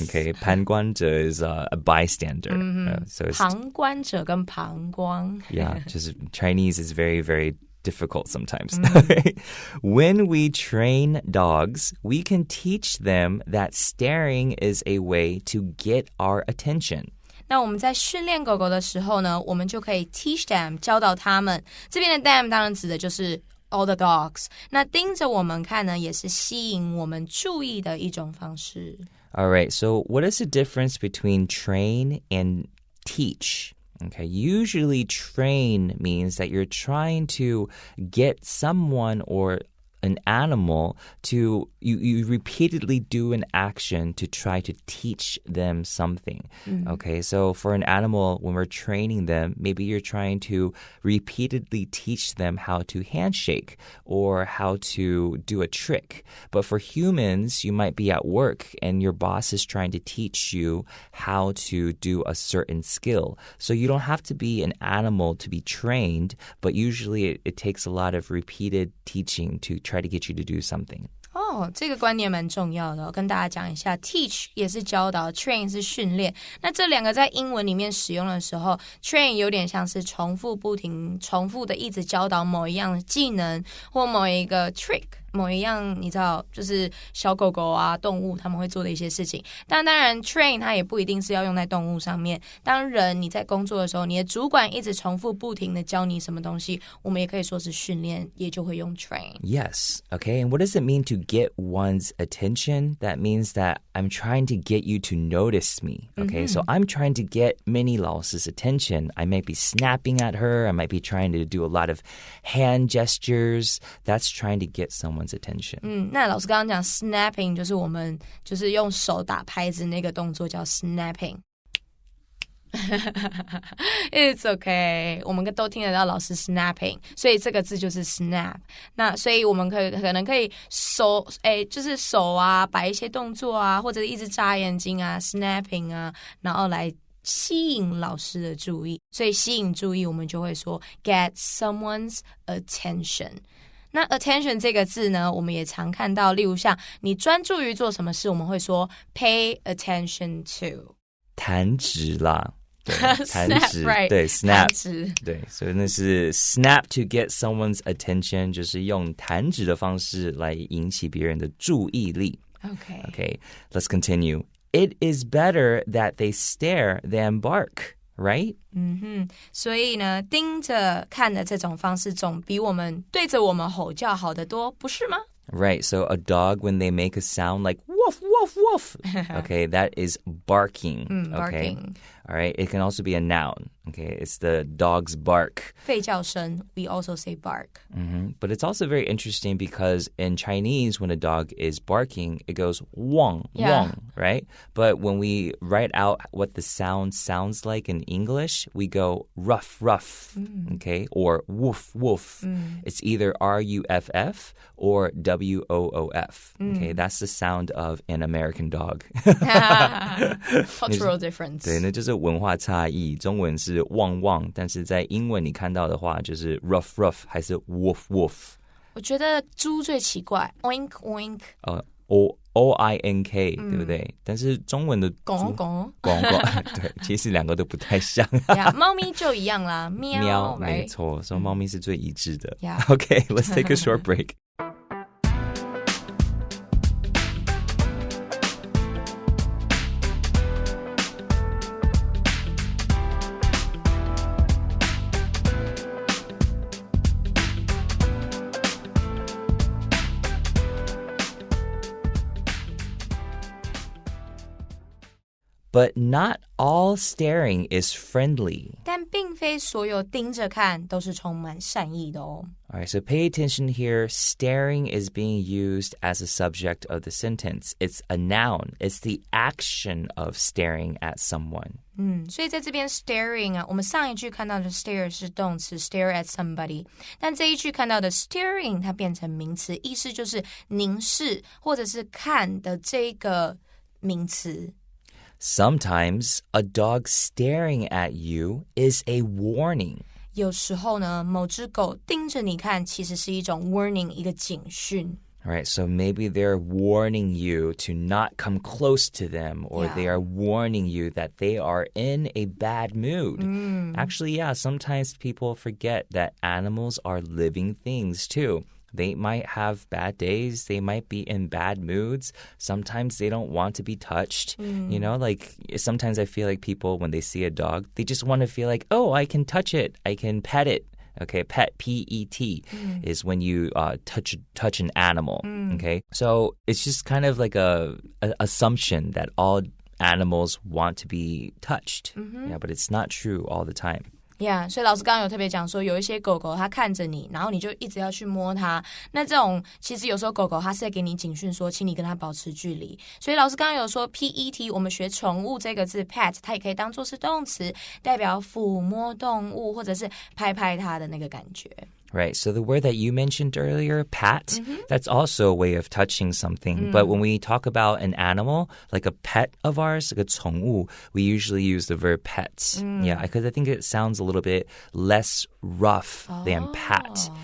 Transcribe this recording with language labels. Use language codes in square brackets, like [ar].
[en] Okay, [zh] 旁观者 [en] is a bystander. So it's [zh] 旁观者跟膀胱. [en] Yeah, just Chinese is very, very difficult sometimes. When we train dogs, we can teach them that staring is a way to get our attention. [zh] 那我们在训练狗狗的时候呢，我们就可以 [en] teach them [zh] 教导他们。这边的 them 当然指的就是 [en] all the dogs. [zh] 那盯着我们看呢，也是吸引我们注意的一种方式。 [en] All right, so what is the difference between train and teach? Okay, usually train means that you're trying to get someone or an animal to you repeatedly do an action to try to teach them something. Okay, so for an animal, when we're training them, maybe you're trying to repeatedly teach them how to handshake or how to do a trick. But for humans, you might be at work and your boss is trying to teach you how to do a certain skill. So you don't have to be an animal to be trained, but usually it takes a lot of repeated teaching to try to get you to do something. [zh] 这个观念蛮重要的，跟大家讲一下 teach 也是教导 train 是训练，那这两个在英文里面使用的时候 train 有点像是重复不停重复的一直教导某一样技能或某一个 trick， 某一样你知道就是小狗狗啊动物他们会做的一些事情，但当然 train 它也不一定是要用在动物上面，当人你在工作的时候你的主管一直重复不停的教你什么东西，我们也可以说是训练，也就会用 train. [en] Yes, okay, and what does it mean to get one's attention? That means that I'm trying to get you to notice me, okay? So I'm trying to get Minnie Lao's attention. I might be snapping at her, I might be trying to do a lot of hand gestures. That's trying to get someone's attention. [zh] 那老师刚刚讲 snapping 就是我们就是用手打拍子那个动作叫 snapping. [en] It's okay， [zh] 我们都听得到老师 snapping， 所以这个字就是 snap。那所以我们可能可以手就是手啊摆一些动作啊，或者一直眨眼睛啊 snapping 啊，然后来吸引老师的注意。所以吸引注意我们就会说 [en] get someone's attention。 [zh] 那 attention 这个字呢，我们也常看到，例如像你专注于做什么事，我们会说 [en] pay attention to。 [zh] 弹指啦。对，弹指 [en] right, [zh] 对 snap 弹指对，所以那是 [en] snap to get someone's attention， [zh] 就是用弹指的方式来引起别人的注意力。 [en] Okay, let's continue. It is better that they stare than bark, right? [zh] 所以呢，盯着看的这种方式总比我们对着我们吼叫好得多，不是吗 [en] ？Right, so a dog, when they make a sound like woof, woof, woof, okay, that is barking, okay? Barking. All right, it can also be a noun, okay? It's the dog's bark. [zh] 吠叫声, [en] we also say bark. But it's also very interesting because in Chinese, when a dog is barking, it goes wong, wong, right? But when we write out what the sound sounds like in English, we go ruff, ruff, okay? Or woof, woof. It's either R-U-F-F or W-O-O-F, okay? That's the sound of an American dog. Cultural difference. [zh] 对，那就是文化差异。中文是汪汪，但是在英文你看到的话就是 [en] rough rough [zh] 还是 [en] woof woof。 [zh] 我觉得猪最奇怪 ， [en] oink oink。 [zh] O-I-N-K 对不对？但是中文的拱拱拱拱，对，其实两个都不太像。猫咪就一样啦，喵，没错，所以猫咪是最一致的。 [en] Okay, let's take a short break. But not all staring is friendly. [zh] 但并非所有盯着看都是充满善意的哦。 [en] All right, so pay attention here. Staring is being used as a subject of the sentence. It's a noun. It's the action of staring at someone. [zh] 所以在这边 staring 啊，我们上一句看到的 stare 是动词 [en] stare at somebody， [zh] 但这一句看到的 staring 它变成名词，意思就是凝视或者是看的这个名词。 [en] Sometimes a dog staring at you is a warning. [zh] 有时候呢，某只狗盯着你看，其实是一种 warning， 一个警讯。 [en] All right, so maybe they're warning you to not come close to them, or they are warning you that they are in a bad mood. Actually, sometimes people forget that animals are living things too. They might have bad days. They might be in bad moods. Sometimes they don't want to be touched. You know, like sometimes I feel like people, when they see a dog, they just want to feel like, oh, I can touch it. I can pet it. Okay, pet, P-E-T, is when you touch an animal. Okay, so it's just kind of like a assumption that all animals want to be touched. Yeah, but it's not true all the time. [zh] Yeah, 所以老师刚刚有特别讲说，有一些狗狗它看着你，然后你就一直要去摸它。那这种其实有时候狗狗它是在给你警讯说，请你跟它保持距离。所以老师刚刚有说 pet， 我们学宠物这个字 pet， 它也可以当作是动词，代表抚摸动物或者是拍拍它的那个感觉。 [en] Right. So the word that you mentioned earlier, pat, that's also a way of touching something. But when we talk about an animal, like a pet of ours, like a [zh] 宠物, [en] we usually use the verb pet. Yeah, because I think it sounds a little bit less rough than pat.